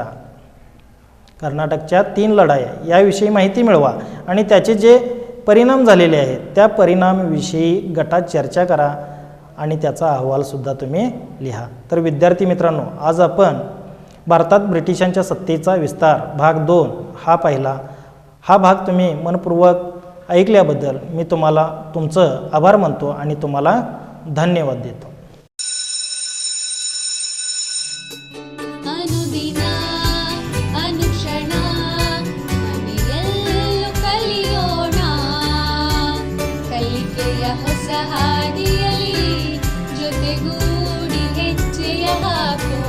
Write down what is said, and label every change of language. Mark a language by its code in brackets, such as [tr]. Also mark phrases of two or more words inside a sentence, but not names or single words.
[mr] कर्नाटकच्या 3 लढाया याविषयी माहिती मिळवा आणि त्याचे जे परिणाम झालेले आहेत त्या परिणामाविषयी गटात चर्चा करा आणि त्याचा अहवालसुद्धा तुम्ही लिहा. तर विद्यार्थी मित्रांनो, आज आपण भारतात ब्रिटिशांच्या सत्तेचा विस्तार भाग 2 हा पाहिला. हा भाग तुम्ही मनपूर्वक ऐकल्याबद्दल मी तुम्हाला तुमचं आभार मानतो आणि तुम्हाला धन्यवाद देतो. [kn] ಅನುದಿನ ಅನುಕ್ಷಣ ಮನೆಯಲ್ಲೂ ಕಲಿಯೋಣ, ಕಲಿಕೆಯ ಹೊಸ ಹಾದಿಯಲ್ಲಿ ಜೊತೆಗೂಡಿ ಹೆಜ್ಜೆಯ ಹಾಕೋಣ.